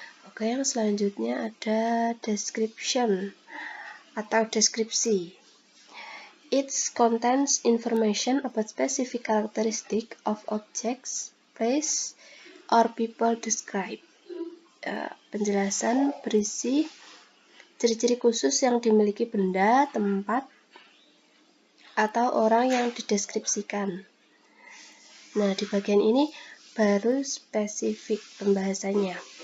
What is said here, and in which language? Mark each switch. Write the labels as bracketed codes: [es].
[id] Oke, yang selanjutnya ada description atau deskripsi. [en] It contains information about specific characteristic of objects, place, or people described. [id] Penjelasan berisi ciri-ciri khusus yang dimiliki benda, tempat, atau orang yang dideskripsikan. Nah, di bagian ini baru spesifik pembahasannya.